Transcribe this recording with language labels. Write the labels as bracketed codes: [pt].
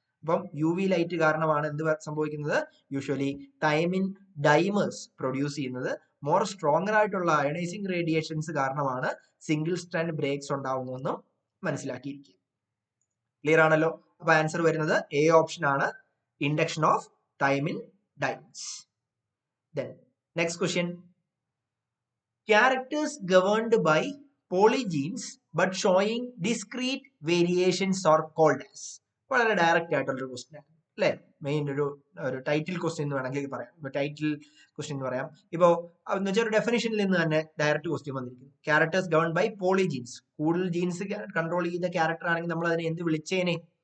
[ml] അപ്പം U V light കാരണമാണ് എന്ത് സംഭവിക്കുന്നത്? യൂഷ്വലി തൈമിൻ ഡൈമേഴ്സ് പ്രൊഡ്യൂസ് ചെയ്യുന്നത്. മോർ സ്ട്രോങ്ങർ ആയിട്ടുള്ള അയണൈസിങ് റേഡിയേഷൻസ് കാരണമാണ് സിംഗിൾ സ്ട്രാൻഡ് ബ്രേക്സ് ഉണ്ടാവുന്നതെന്നും മനസ്സിലാക്കിയിരിക്കുക. ക്ലിയർ ആണല്ലോ? അപ്പൊ ആൻസർ വരുന്നത് എ ഓപ്ഷൻ ആണ്, induction of thymine dimers. [en] Then next question, characters governed by polygenes but showing discrete variations are called as. [ml] വളരെ direct ആയിട്ടുള്ളൊരു question ആണ് അല്ലെ? മെയിൻ ഒരു ടൈറ്റിൽ ക്വസ്റ്റ്യൻ എന്ന് വേണമെങ്കിൽ പറയാം. ടൈറ്റിൽ ക്വസ്റ്റ്യൻ എന്ന് പറയാം. ഇപ്പോ എന്ന് വെച്ചാൽ ഒരു ഡെഫിനിഷനിൽ നിന്ന് തന്നെ ഡയറക്റ്റ് ക്വസ്റ്റ്യൻ വന്നിരിക്കുന്നു. Characters government by പോളിജീൻസ്. കൂടുതൽ ജീൻസ് കൺട്രോൾ ചെയ്ത ക്യാരക്ടർ ആണെങ്കിൽ നമ്മൾ അതിനെ എന്ത് വിളിച്ചേനെ?